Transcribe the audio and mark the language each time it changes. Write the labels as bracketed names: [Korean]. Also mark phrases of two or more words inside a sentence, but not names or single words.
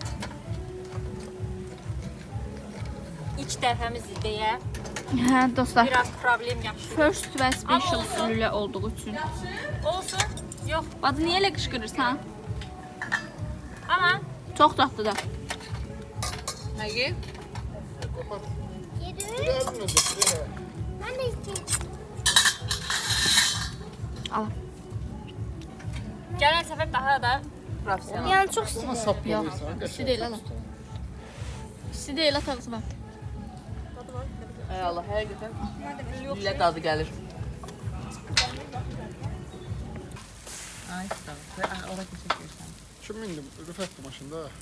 [Azerbaijani] İlk dəfəmiz deyə Hə, dostlar. biraz problem yaşayırıq. [English] First və special [Azerbaijani] olsun. lülə olduğu üçün. Olsun. Yox. Bacı, niyə elə qışqırırsan? Amma Çox dadlıdır. Nəyi? Yardım edin. [Turkish] Ben de isteyeyim. [Azerbaijani] Al. gələn səfər daha da Profesional. [Turkish] Yani çok Ama istedim. saplıyorsan. [Azerbaijani] İsti deyil, al. İsti deyil, at ağzı var. Ay Allah, həqiqətən lülə dadı gəlir. Ay, tamam. Ora keçəcəksən. Kim indim? Rüfət maşında.